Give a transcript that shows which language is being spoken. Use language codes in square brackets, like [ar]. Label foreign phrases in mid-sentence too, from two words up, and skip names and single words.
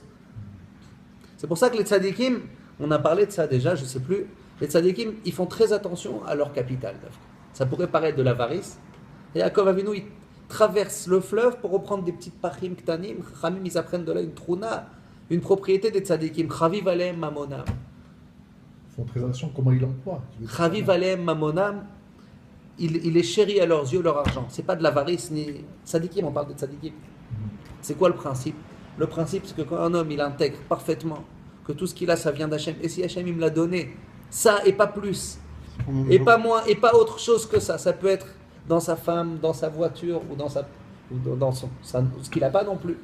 [fr] C'est pour ça que les tzadikim, on a parlé de ça déjà, je sais plus, les tzadikim, ils font très attention à leur capital. Ça pourrait paraître de l'avarice. Et Yaakov Avinu, il traverse le fleuve pour reprendre des petites [he] פכים קטנים, [fr] Khamim, ils apprennent de là une trouna, une propriété des tzadikim, [he] חביב עליהם ממונם. [fr] Ils font très attention comment ils l'emploient. [he] חביב עליהם ממונם, [fr] il est chéri à leurs yeux, leur argent. C'est pas de l'avarice, ni tzadikim, on parle de tzadikim. C'est quoi le principe? Le principe, c'est que quand un homme, il intègre parfaitement que tout ce qu'il a, ça vient d'Hachem, et si Hachem, il me l'a donné, ça et pas plus, et pas moins, et pas autre chose que ça peut être dans sa femme, dans sa voiture, ou dans ce qu'il n'a pas non plus.